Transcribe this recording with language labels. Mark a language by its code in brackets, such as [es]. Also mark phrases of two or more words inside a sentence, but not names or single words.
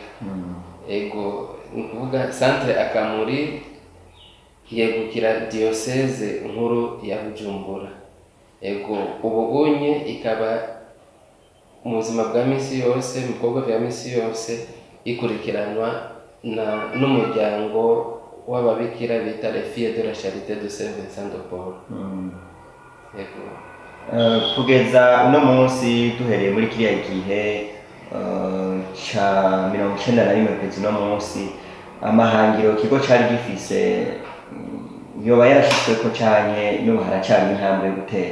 [rn] Ego ni kuvuga Centre Akamuri yegukira diocese nkuru ya Bujumbura. Ego ubu unye ikaba mu buzima bwa misi yose, mu bikorwa vya misi yose ikurikiranwa n'umuryango w'ababikira bita Les Filles de la Charité de Saint Vincent de Paul. Ego kugeza uno munsi duhereye muri kiriya gihe ca 91 kugeza uno munsi, amahangiro ikigo cari gifise yoba yarashitsweko canke n'ubu haracari intambwe yo gutera?